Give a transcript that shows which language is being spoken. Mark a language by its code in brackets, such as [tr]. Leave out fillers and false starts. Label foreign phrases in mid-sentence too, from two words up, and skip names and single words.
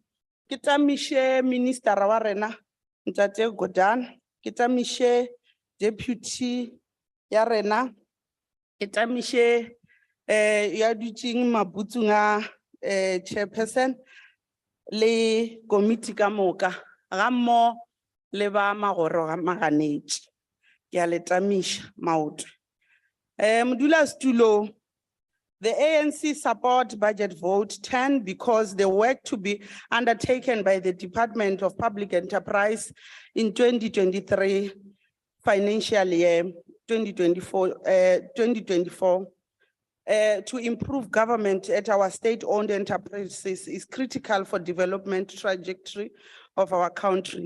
[nso] Ke tamiše ministera wa rena Ntate Godana, ke tamiše deputy ya rena, ke tamiše ya dutšeng mabutsung a chairperson le committee ka moka ga mmo le ba magoro ga maganetše. Ke a le tamiša maoto. Modulasetulo, [en] the ANC support budget vote 10 because the work to be undertaken by the Department of Public Enterprise in 2023 financial year 2024 to improve government at our state-owned enterprises is critical for development trajectory of our country.